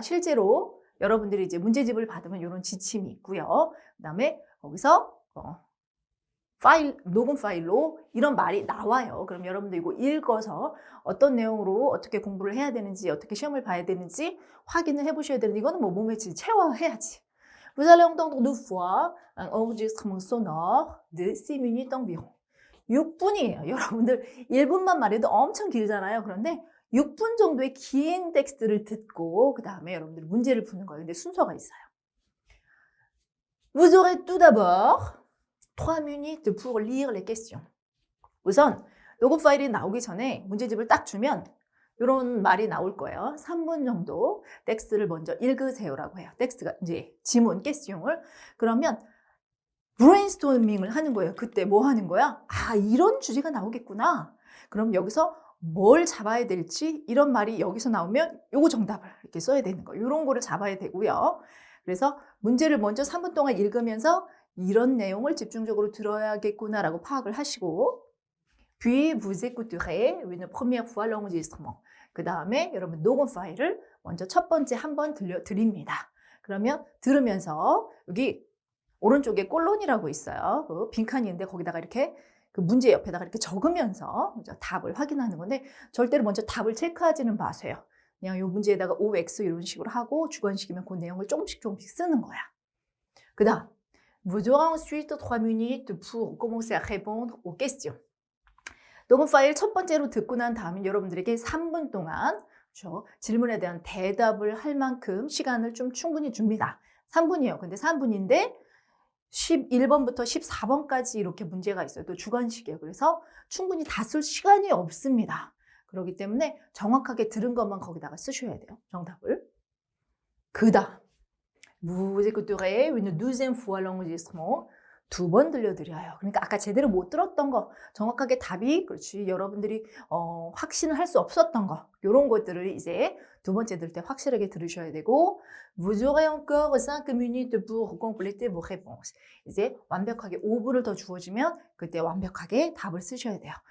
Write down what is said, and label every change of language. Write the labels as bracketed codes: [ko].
[ko] 실제로 여러분들이 이제 문제집을 받으면 이런 지침이 있고요. 그 다음에 거기서 녹음 파일로 이런 말이 나와요. 그럼 여러분들 이거 읽어서 어떤 내용으로 어떻게 공부를 해야 되는지, 어떻게 시험을 봐야 되는지 확인을 해보셔야 되는데, 이거는 뭐 몸에 체화해야지. [fr] Vous allez entendre 2 fois un enregistrement sonore de 6 minutes environ. [ko] 6분이에요. 여러분들 1분만 말해도 엄청 길잖아요. 그런데 6분 정도의 긴 텍스트를 듣고 그 다음에 여러분들이 문제를 푸는 거예요. 근데 순서가 있어요. [fr] Vous aurez tout d'abord 3 minutes pour lire les questions. [ko] 우선 녹음 파일이 나오기 전에 문제집을 딱 주면 이런 말이 나올 거예요. 3분 정도 텍스트를 먼저 읽으세요라고 해요. 텍스트가 이제 지문, question을. 그러면 브레인스토밍을 하는 거예요. 그때 뭐 하는 거야? 아, 이런 주제가 나오겠구나. 그럼 여기서 뭘 잡아야 될지, 이런 말이 여기서 나오면 요거 정답을 이렇게 써야 되는 거예요. 이런 거를 잡아야 되고요. 그래서 문제를 먼저 3분 동안 읽으면서 이런 내용을 집중적으로 들어야겠구나라고 파악을 하시고, [fr] puis vous écouterez une première fois l'enregistrement. [ko] 그 다음에 여러분 녹음 파일을 먼저 첫 번째 한번 들려드립니다. 그러면 들으면서 여기 오른쪽에 꼴론이라고 있어요. 그 빈칸이 있는데 거기다가 이렇게 그 문제 옆에다가 이렇게 적으면서 답을 확인하는 건데, 절대로 먼저 답을 체크하지는 마세요. 그냥 이 문제에다가 OX 이런 식으로 하고 주관식이면 그 내용을 조금씩 쓰는 거야. 그 다음, [fr] vous aurez ensuite 3 minutes pour commencer à répondre aux questions. [ko] 녹음 파일 첫 번째로 듣고 난 다음에 여러분들에게 3분 동안 질문에 대한 대답을 할 만큼 시간을 좀 충분히 줍니다. 3분이에요. 근데 3분인데 11번부터 14번까지 이렇게 문제가 있어요. 또 주관식이에요. 그래서 충분히 다 쓸 시간이 없습니다. 그렇기 때문에 정확하게 들은 것만 거기다가 쓰셔야 돼요. 정답을. 그 다음, [fr] vous écouterez une 12e fois l'enregistrement. [ko] 2번 들려드려요. 그러니까 아까 제대로 못 들었던 거, 정확하게 답이, 그렇지, 여러분들이 확신을 할 수 없었던 거, 이런 것들을 이제 2번째 들을 때 확실하게 들으셔야 되고, [fr] vous aurez encore 5 minutes pour compléter vos réponses. [ko] 이제 완벽하게 5분을 더 주어지면 그때 완벽하게 답을 쓰셔야 돼요.